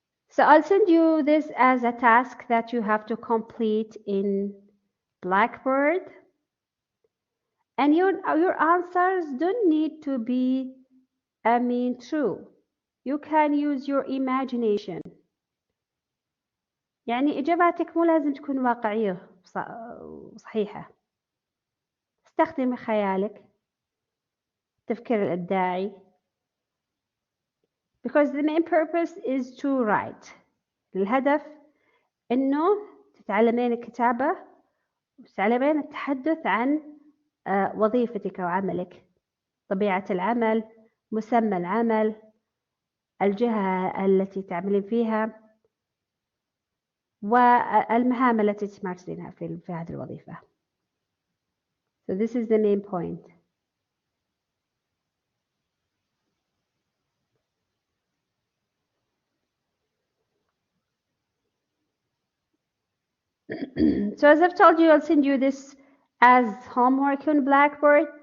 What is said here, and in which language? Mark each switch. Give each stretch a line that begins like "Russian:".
English: So I'll send you this as a task that you have to complete in Blackboard. And your answers don't need to be, true. You can use your imagination.
Arabic: يعني إجاباتك مو لازم تكون واقعية صحيحة. استخدم خيالك، التفكير الإبداعي.
English: Because the main purpose is to write.
Arabic: الهدف إنه تتعلمين الكتابة وتتعلمين التحدث عن وظيفتك أو عملك، طبيعة العمل، مسمى العمل، الجهة التي تعملين فيها، والمهام التي تمارسينها في هذه الوظيفة.
English: So this is the main point. So as I've told you, I'll send you this as homework on Blackboard.